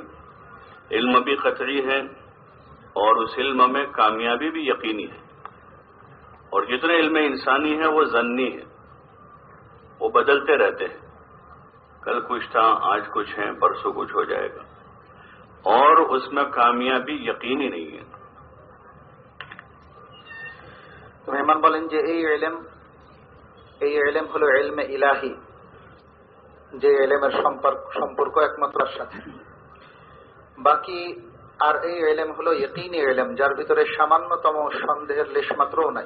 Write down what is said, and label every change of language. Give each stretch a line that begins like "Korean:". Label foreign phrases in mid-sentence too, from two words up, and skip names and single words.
Urdu: علم بھی قطعی ہے اور اس علم میں کامیابی بھی یقینی ہے. اور جتنے علم انسانی ہیں وہ ظنی ہے، وہ بدلتے رہتے ہیں. کل کچھ تھا، آج کچھ ہے، پرسوں کچھ ہو جائے گا، اور اس میں کامیابی یقینی نہیں ہے.
Bangla: মেহমান বলেন যে এই ইলম হলো ইলমে ইলাহি, যে ইলমের সম্পর্ক একমাত্র সাথে। বাকি আর এই ইলম হলো ইয়কিনী ইলম, যার ভিতরে সামান্যতম সন্দেহের লেশমাত্রও নাই।